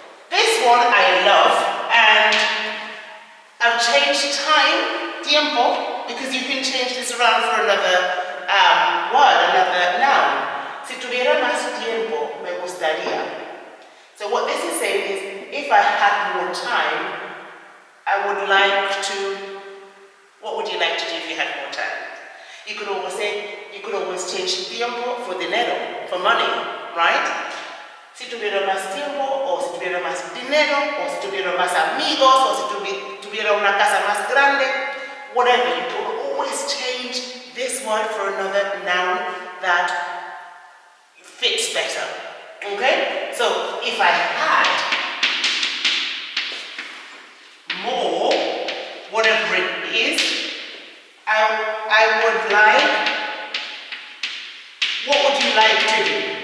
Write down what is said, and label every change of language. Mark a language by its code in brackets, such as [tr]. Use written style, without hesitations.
[en] This one I love, and I've changed time, tiempo, because you can change this around for another word, another noun. [es] Si tuviera más tiempo, me gustaría. [en] So what this is saying is, if I had more time, I would like to. What would you like to do if you had more time? You could always say, you could always change tiempo for dinero, for money, right? [es] Si tuviera más tiempo, o si tuviera más dinero, o si tuviera más amigos, o si tuviera una casa más grande, [en] whatever, you can always change this word for another noun that fits better. Okay? So if I had more, whatever it is, I would like, what would you like to do?